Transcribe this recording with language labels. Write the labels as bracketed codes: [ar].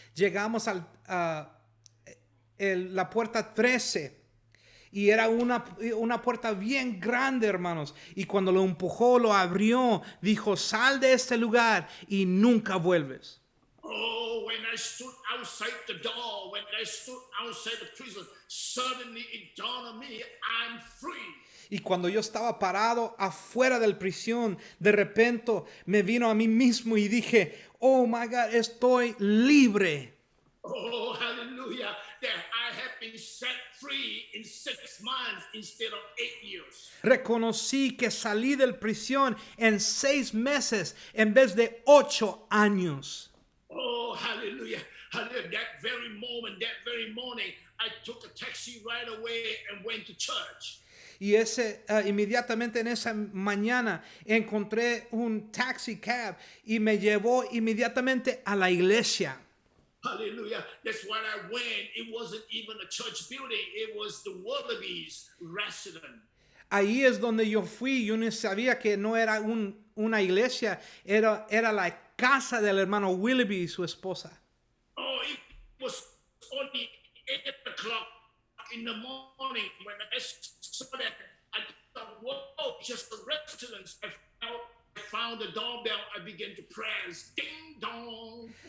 [es] Llegamos a la puerta 13 y era una puerta bien grande, hermanos. Y cuando lo empujó, lo abrió, dijo, sal de este lugar y nunca vuelves. [en] Oh, when I stood outside the door, when I stood outside the prison, suddenly it dawned on me, I'm free. [es] Y cuando yo estaba parado afuera de la prisión, de repente me vino a mí mismo y dije, [en] oh my God, [es] estoy libre. [en] Oh, hallelujah, that I have been set free in 6 months instead of 8 years. [es] Reconocí que salí de la prisión en 6 meses en vez de 8 años. [en] Oh, hallelujah, hallelujah. That very moment, that very morning, I took a taxi right away and went to church. [es] Y inmediatamente en esa mañana encontré un taxi cab y me llevó inmediatamente a la iglesia. [en] Hallelujah. That's why I went. It wasn't even a church building. It was the Wallabies resident. [es] Ahí es donde yo fui. Yo no sabía que no era una iglesia. Era la casa del hermano Willoughby y su esposa. [en] Oh, it was only 8 o'clock in the morning when I saw that. I thought, whoa, just a restaurant. I found the doorbell. I began to press, ding dong.